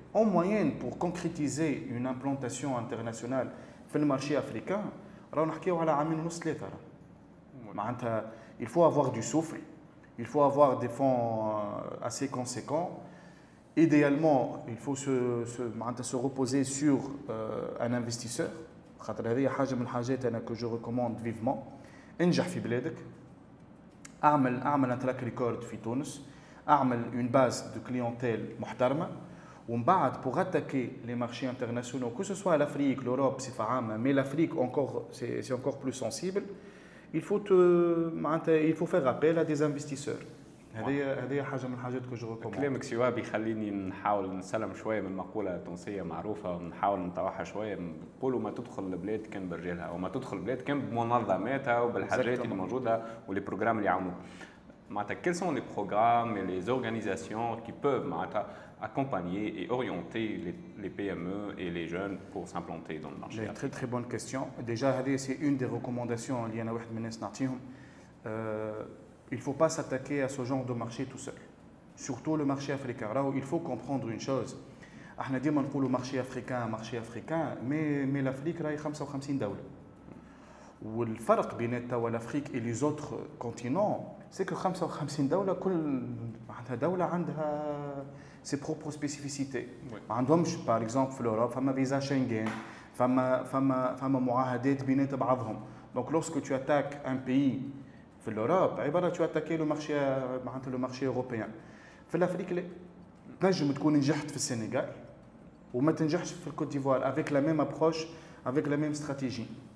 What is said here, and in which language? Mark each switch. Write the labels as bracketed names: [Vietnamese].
[French] En moyenne, pour concrétiser une implantation internationale [Arabic] في المارشي افريكان راهو نحكيو على عامين ونص ثلاثه. معناتها [French] il faut avoir du souffle, il faut avoir des fonds assez conséquents. Idéalement, il faut se reposer sur un investisseur. [Arabic] خاطر هذه حاجه من الحاجات انا [French] que je recommande vivement. [Arabic] انجح في بلادك، اعمل un track record في تونس، اعمل [French] une base de clientèle [Arabic] محترمه. [French] On bat pour attaquer les marchés internationaux, que ce soit l'Afrique, l'Europe, mais l'Afrique c'est encore plus sensible. Il faut faire appel à des investisseurs. [Arabic] هذه حاجه من الحاجات [French] que je recommande. [Arabic] كلامك سوا بيخليني نحاول نسلم شويه من مقوله تونسيه معروفه، نحاول نطوعها شويه، نقولوا ما تدخل البلاد كان برجالها او ما تدخل البلاد كان بمنظماتها وبالحاجات اللي موجوده ولي بروجرام اللي يعاونوك. معناتها [French] quels sont les programmes et les organisations qui peuvent معناتها accompagner et orienter les PME et les jeunes pour s'implanter dans le marché. Très très bonne question. Déjà, c'est une des recommandations [Arabic] اللي أنا واحد من الناس نعطيهم. [French] Il ne faut pas s'attaquer à ce genre de marché tout seul. Surtout le marché africain. Là, il faut comprendre une chose. [Arabic] احنا ديما نقولوا [French] marché africain, mais l'Afrique [Arabic] راهي 55 دولة. والفرق بين [French] l'Afrique et les autres continents, c'est que [Arabic] 55 دولة كل دولة عندها [French] ses propres spécificités. Par exemple, [Arabic] في l'Europe, فما فيزا شنغن، فما معاهدات بينات بعضهم. [French] Donc lorsque tu attaques un pays في l'Europe, tu attaques le marché européen. [Arabic] في l'Afrique, تنجم تكون نجحت في السنغال وما تنجحش في الكوت ديفوار [French] avec la même approche, avec la même stratégie.